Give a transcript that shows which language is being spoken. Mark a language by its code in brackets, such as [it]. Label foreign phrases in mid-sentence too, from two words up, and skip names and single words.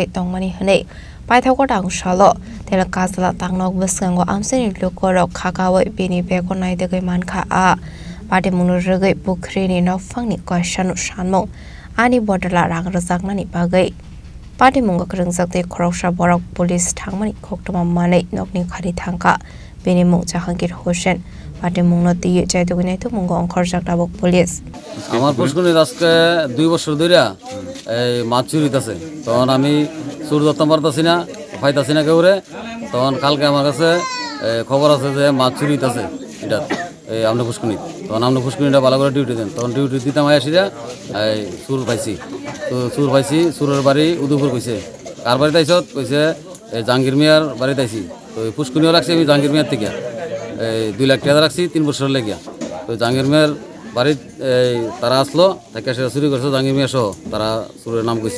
[trp] tongmani hne paithako dangsalo tel kasla tangnok biskango amsani lokorok khakawai bini beko naidegai mankha a patimung rogai pukrini nokphangni koisanu sanmung ani bodala rang rajaknani bagai patimung krungjakte khoroksa borok police thangmani koktoma manai nokni khari thangka binimung Jahangir Hussein patimung no tiye chaidogine to mungo onkhorjak dabok police [bn] আমার পুষ্করণী আজকে 2 বছর ধরে এই মাছ চুরি আছে তখন আমি চুর ধরতে পারতাছি না পাইতাছি না কেউরে তখন কালকে আমার কাছে খবর আছে যে মাছ চুরি আছে এটা এই আমরা পুষ্করণী তখন আমরা পুষ্করণীটা ভালো করে ডিউটি দেন তখন ডিউটি দিতাম আসিরা এই চুর পাইছি তো চুর পাইছি চুরের বাড়ি উদয়পুর কইছে কার বাড়িতে আইছত কইছে জাহাঙ্গীর মিয়ার বাড়িতে আইছি তো পুষ্করণীও রাখছি আমি জাহাঙ্গীর মিয়ার থেকে এই 2 লাখ টাকা রাখছি 3 বছর লেগিয়া তো জাহাঙ্গীর মিয়ার বাড়ির তারা আসলো তাকে সেটা চুরি করছে জাহাঙ্গীর মিয়া সহ তারা চুরের নাম কইছে